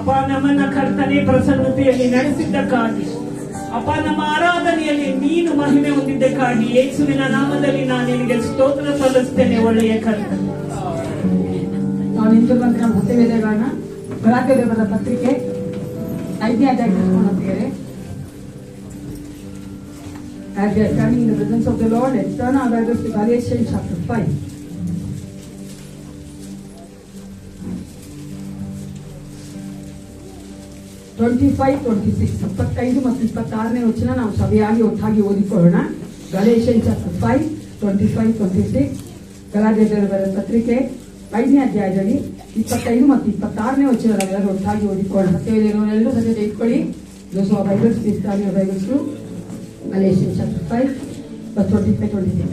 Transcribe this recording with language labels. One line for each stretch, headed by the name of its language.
Kannada: ನಮ್ಮನ್ನ ಕರ್ತನೆ ಪ್ರಸನ್ನತೆಯಲ್ಲಿ ನಡೆಸಿದ್ದಕ್ಕಾಗಿ ಅಪ್ಪ, ನಮ್ಮ ಆರಾಧನೆಯಲ್ಲಿ ನೀನು ಮಹಿಮೆ ಹೊಂದಿದ್ದಕ್ಕಾಗಿ ಯೇಸುವಿನ ನಾಮದಲ್ಲಿ ನಾನು ನಿನಗೆ ಸ್ತೋತ್ರ ಸಲ್ಲಿಸ್ತೇನೆ. ಒಳ್ಳೆಯ ಕರ್ತನೆ, ನಾವು ನಿಂತು ಬಂದ ನಮ್ಮ ಸತ್ಯವೇದಗಳನ್ನ ಗಲಾತ್ಯರ ಪತ್ರಿಕೆ 5ನೇ ಅಧ್ಯಾಯ ತಿಳ್ಕೊಂಡು ಹೋಗ್ತಿದ್ದಾರೆ.
English: As we are standing in the presence of the Lord, let's turn our Bibles to Galatians chapter 5.
Kannada: (25-26) ಮತ್ತು 26ನೇ ವಚನ ನಾವು ಸಭೆಯಾಗಿ ಒಟ್ಟಾಗಿ ಓದಿಕೊಳ್ಳೋಣ. ಗಲೇಷಿಯನ್ ಚಾಪ್ಟರ್ 5, 25-26. ಗಲಾತ್ಯರ ಪತ್ರಿಕೆ 5ನೇ ಅಧ್ಯಾಯದಲ್ಲಿ 25 ಮತ್ತು 26ನೇ ವಚನ ನಾವೆಲ್ಲರೂ ಒಟ್ಟಾಗಿ ಓದಿಕೊಳ್ಳೋಣ. ಸತ್ಯವೇದನೆಲ್ಲರೂ ಸತ್ಯ ತೆಗೆದುಕೊಳ್ಳಿ.
English: Those who have Bibles, please turn your Bibles to Galatians chapter 5, verse 25-26.